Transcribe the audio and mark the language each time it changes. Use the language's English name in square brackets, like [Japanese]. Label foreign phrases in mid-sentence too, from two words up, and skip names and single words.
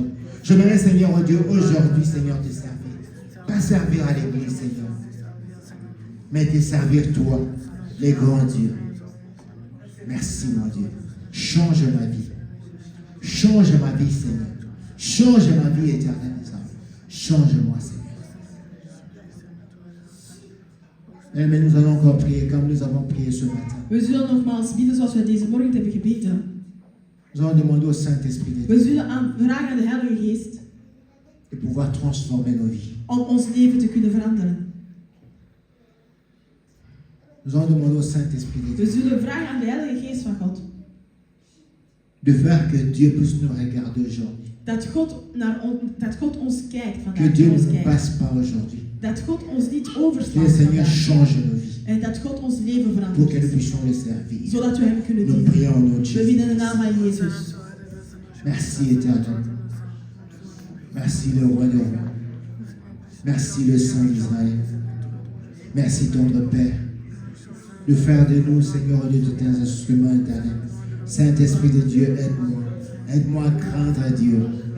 [French] Je voudrais, Seigneur, oh Dieu, aujourd'hui, Seigneur, te servir. Pas servir à l'église, Seigneur, mais te servir toi, les grands dieux. Merci, mon Dieu. Change ma vie. Change ma vie, Seigneur. Change ma vie éternelle. Change-moi, Seigneur. Mais nous allons encore prier comme nous avons prié ce matin. [Dutch] We zullen nogmaals bidden zoals we deze morgen hebben gebeden. [French] Nous allons demander au Saint-Esprit de [Dutch] We [French] Dieu [Dutch] zullen vragen aan de Heilige Geest [French] de pouvoir transformer nos vies. [Dutch] om ons leven te kunnen veranderen. [French] Nous allons demander au Saint-Esprit de Dieu [Dutch] We zullen vragen aan de Heilige Geest van God [French] de faire que Dieu puisse nous regarder aujourd'hui. [Dutch] dat God ons kijkt [French] Que [Dutch] vandaag. [French] Dieu [Dutch] naar [French] ne [Dutch] ons [French] nous [Dutch] kijkt. [French] passe pas aujourd'hui. [Dutch] Dat God ons niet [French] Que [Dutch] overslaat [French] le Seigneur [Dutch] vandaag. [French] change nos vies [Dutch] En dat God ons leven [French] pour que nous [Dutch] verandert. [French] puissions le servir. [Dutch] Zodat we hem kunnen [French] Nous [Dutch] dienen. [French] prions au nom de [Dutch] We [French] Jésus. [Dutch] bidden in de naam van Jezus. [French] Merci éternel. Merci le roi des rois. Merci le Saint d'Israël. Merci tendre Père de faire de nous, Seigneur, de tous tes instruments éternels. Saint-Esprit de Dieu, aide-moi. Aide-moi à craindre Dieu.